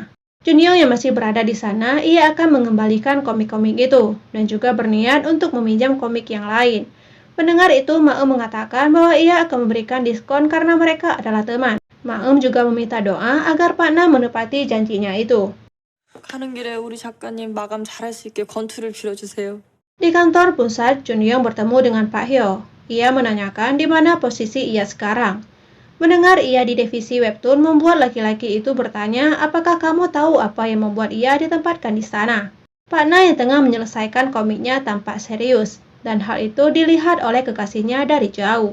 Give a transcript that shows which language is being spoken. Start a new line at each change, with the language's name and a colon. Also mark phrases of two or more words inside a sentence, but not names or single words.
Indonesian: Junyoung yang masih berada di sana, ia akan mengembalikan komik-komik itu, dan juga berniat untuk meminjam komik yang lain. Mendengar itu, Maem mengatakan bahwa ia akan memberikan diskon karena mereka adalah teman. Maem juga meminta doa agar Pak Na menepati janjinya itu.
Korean: 가는 길에 우리 작가님 마감 잘할 수 있게 건투를 빌어주세요.
Indonesian: Di kantor pusat, Junyoung bertemu dengan Pak Hyo. Ia menanyakan di mana posisi ia sekarang. Mendengar ia di divisi webtoon membuat laki-laki itu bertanya apakah kamu tahu apa yang membuat ia ditempatkan di sana. Pak Na yang tengah menyelesaikan komiknya tampak serius, dan hal itu dilihat oleh kekasihnya dari jauh.